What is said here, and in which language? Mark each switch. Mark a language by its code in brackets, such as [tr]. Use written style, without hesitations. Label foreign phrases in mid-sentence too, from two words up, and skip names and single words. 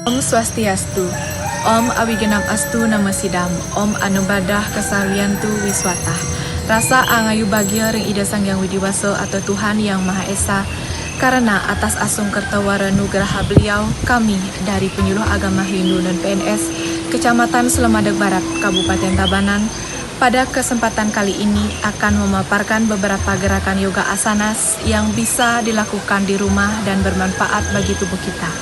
[ban] Swastiastu. [sa] Om Awigenap Astu Nama Sidam. Om Anubadah Kasariantu Wiswata. [ban] Rasa angayu bagia ring Ida Sang Yang Widiwaso [id] atau Tuhan Yang Maha Esa. Karena atas asung kertawara nugraha beliau, kami dari Penyuluh Agama Hindu dan PNS Kecamatan Slemadeg Barat, Kabupaten Tabanan, pada kesempatan kali ini akan memaparkan beberapa gerakan yoga asanas yang bisa dilakukan di rumah dan bermanfaat bagi tubuh kita.